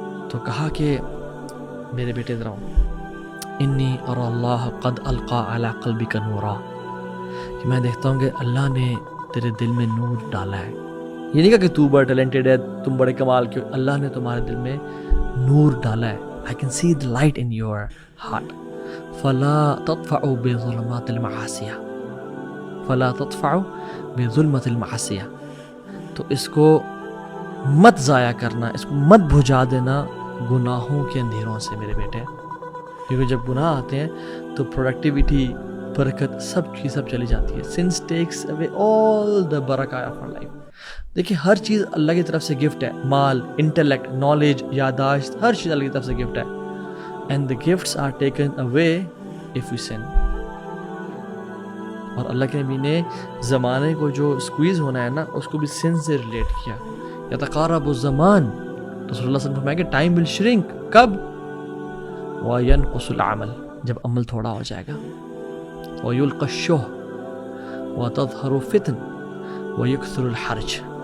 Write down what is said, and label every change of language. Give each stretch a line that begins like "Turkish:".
Urdu: تو کہا کہ میرے بیٹے ذرا
Arabic: انی ارى اللہ قد القى علی قلبک نورا,
Urdu: کہ میں دیکھتا ہوں کہ اللہ نے تیرے دل میں نور ڈالا ہے. یہ نہیں کہا کہ تو بڑا ٹیلنٹڈ ہے, تم بڑے کمال کے, اللہ نے تمہارے دل میں نور ڈالا ہے.
English: I can see the light in your heart.
Arabic: فلا تطفعوا بظلمات المعاصیہ, فلا تطفعوا بظلمات المعاصیہ.
Urdu: تو اس کو مت ضائع کرنا, اس کو مت بجھا دینا گناہوں کے اندھیروں سے میرے بیٹے, کیونکہ جب گناہ آتے ہیں تو پروڈکٹیوٹی, برکت, سب چیز سب چلی جاتی ہے.
English: Since takes away all the برکہ of our life.
Urdu: دیکھیں, ہر چیز اللہ کی طرف سے گفٹ ہے. مال, انٹلیکٹ, نالج, یاداشت, ہر چیز اللہ کی طرف سے گفٹ ہے.
English: And the gifts are taken away if you sin.
Urdu: اور اللہ کے نبی نے زمانے کو جو اسکویز ہونا ہے نا, اس کو بھی سن سے ریلیٹ کیا.
Arabic: یتقارب الزمان,
Urdu: رسول اللہ صلی اللہ علیہ وسلم فرمایا کہ
English: Time will shrink.
Urdu: کب؟
Arabic: وینقص العمل,
Urdu: جب عمل تھوڑا ہو جائے گا.
Arabic: ویلقى الشح وتظہر الفتن ویکثر الحرج.